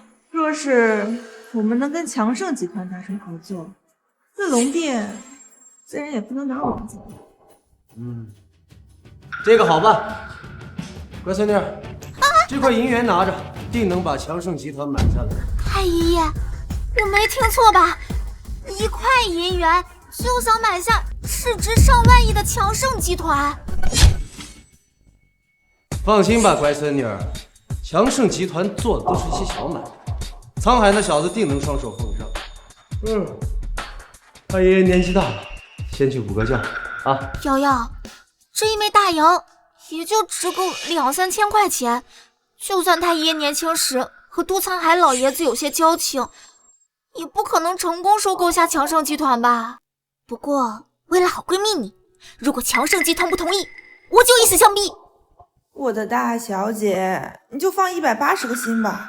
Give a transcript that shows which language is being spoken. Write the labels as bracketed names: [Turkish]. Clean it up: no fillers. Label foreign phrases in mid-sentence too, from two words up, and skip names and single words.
[Chinese] 若是我們能跟強盛集團達成合作，那龍殿自然也不能拿我們怎麼樣。這個好辦。乖孫女，這塊銀元拿着，定能把強盛集團買下來。太爺爺，我沒聽錯吧？ 1塊銀元就想買下市值上萬億的強盛集团。放心吧，乖孙女儿，强盛集团做的都是一些小买卖，沧海那小子定能双手奉上。太爷爷年纪大了，先去补个觉啊。瑶瑶，这一枚大洋也就值个2、3千塊錢，就算太爷爺年輕時和都滄海老爺子有些交情，也不可能成功收購下強盛集團吧。不過為了好閨蜜你，如果強盛集團不同意，我就以死相逼。我的大小姐，你就放180個心吧。